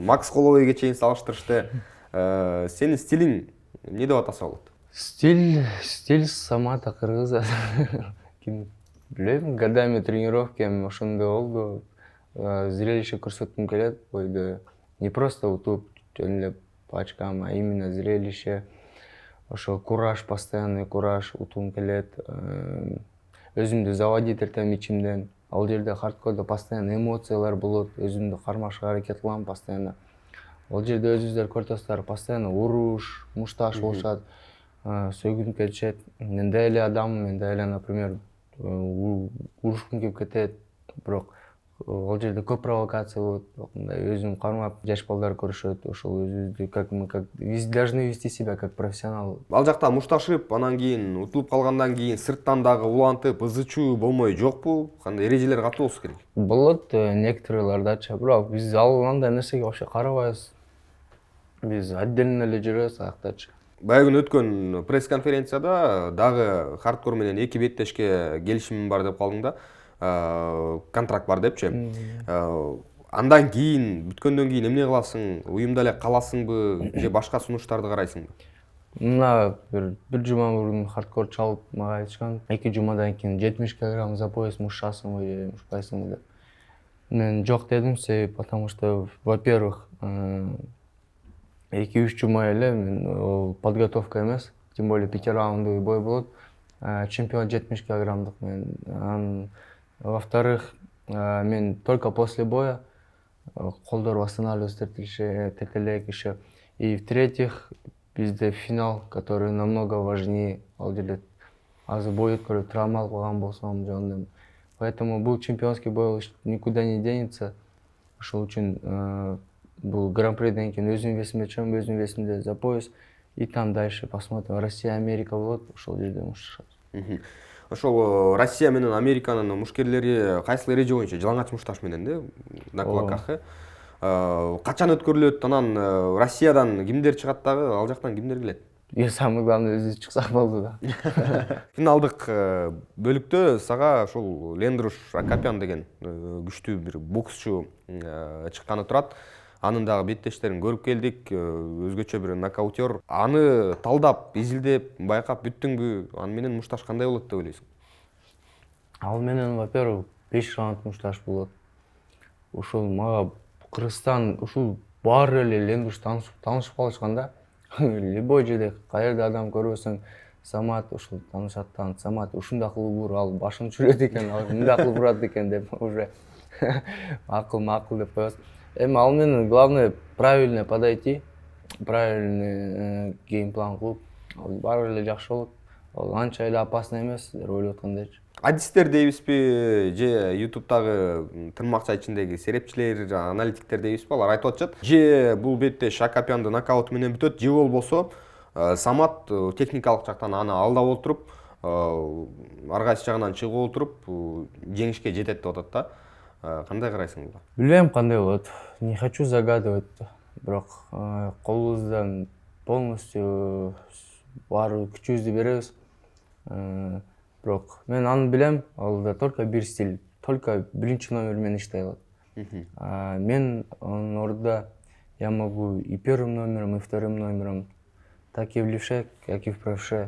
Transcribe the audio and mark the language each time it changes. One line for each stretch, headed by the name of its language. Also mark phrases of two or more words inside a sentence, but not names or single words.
Kyrgyz: Макс Холлоуэйге чейин салыштырышты. Сенин стилиң эмне деп атаса болот?
Russian: Стиль Самата кыргыза.
Kyrgyz: Билбейм, годами тренировкам ошондой болду. Зрелище көрсөткүм келет бойду.
Russian: Не просто
Kyrgyz: утуп жөн эле
Russian: по очкам, а именно зрелище.
Kyrgyz: Ошо кураж, постоянный кураж утугум келет. Өзүмдү заводить этем ичимден. Ал жерде хардкордо постоянно эмоциялар болот. Өзүмдү кармашка аракет кылам постоянно. Ал жерде өзүңүздөр көрүп постоянно уруш, мушташ болушат, сөйгүм келишет. Мен да эле адаммын, мен да эле, например, урушкум келип кетет. Бирок ал жерде көп провокация болот. Өзүм кармап, жаш балдар көрүшөт. Ошол өзүбүздү
Russian: как мы должны вести себя как профессионал.
Kyrgyz: Ал жакта мушташып, анан кийин утулуп калгандан кийин сырттан дагы улантып, ызычуу болмой жокпу? Кандай эрежелер катуу болсу керек? Болот некоторыйлардачы, бирок биз андай нерсеге вообще карабайбыз. Биз отдельно эле жүрөбүз аяктачы. Баягы күнү өткөн пресс-конференцияда дагы хардкор менен эки беттешке келишимим бар деп калдың да. Контракт бар депчи. Андан кийин, бүткөндөн кийин эмне кыласың? Уюмда эле каласыңбы же башка сунуштарды карайсыңбы? Мына бир жума мурун хардкор чалып мага айтышкан. 2 жумадан кийин 70 кг за пояс мушасыңбы же мушпайсыңбы деп. Мен жок дедим, себеп
Russian: потому что, во-первых,
Kyrgyz: 2-3 жума эле мен подготовка эмес,
Russian: тем более 5-раундовый бой болот.
Kyrgyz: Чемпион 70 килограммдык мен.
Russian: Во-вторых, мен только после боя колдор восстанавливаться тетелек еще. И в-третьих, bizde финал, который намного важнее.
Kyrgyz: Ал жерде азыр бой өткөрүп травма алган болсом жөнүндө.
Russian: Поэтому бул чемпионский бой никуда не денется.
Kyrgyz: Ошол үчүн бул гран-приден кийин өзүм весимде чыгам, өзүм весимде за пояс.
Russian: И там дальше посмотрим.
Kyrgyz: Россия, Америка болот, ошол жерде мушташат. Ошол Россия менен Американын мушкерлери кайсыл эреже боюнча жалаңач мушташ менен да
Russian: на кулаках?
Kyrgyz: Качан өткөрүлөт? Анан Россиядан кимдер чыгат дагы? Ал жактан кимдер келет? Самый главный өзүбүз чыксак болду да. Финалдык бөлүктө сага ошол Лендруш Акопян деген күчтүү бир боксчу чыкканы турат. Анын дагы беттештерин көрүп келдик, өзгөчө бир нокаутер. Аны талдап, изилдеп, байкап бүттүңбү? Аны менен мушташ кандай болот деп ойлойсуң? Ал менен, во-первых, 5 раунд мушташ болот. Ушул мага Кыргызстан, ушул баары эле Лендруш таанышып калышкан да. Любой жерде, каерде адам көрбөсөң, Самат ушул таанышат, Самат ушундай кылып ур, ал башын чүрөт экен, ал мындай кылып урат экен деп уже макул деп коебуз. Ал менен
Russian: главное правильно подойти, правильный геймплан
Kyrgyz: кылып, баары эле жакшы болот. Ал анча эле опасный эмес, деп ойлоп аткандайчы. Адистер дейбизби же YouTube'дагы тырмакча ичиндеги серепчилер, аналитиктер дейбизби? Алар айтып атышат, же бул беттеш Акопянды нокаут менен бүтөт, же болбосо Самат техникалык жактан аны алдап отуруп, ар кайсы жагынан чыгып отуруп жеңишке жетет деп атат да. Кандай карайсың буга? Билбейм кандай болот.
Russian: Не хочу загадывать.
Kyrgyz: Бирок колубуздан полностью баары күчүбүздү беребиз. Бирок мен аны билем, ал только бир стиль, только биринчи номер менен иштей алат. Мен анын ордуда
Russian: я могу и первым номером, и вторым номером, так и в левше, как и в правше.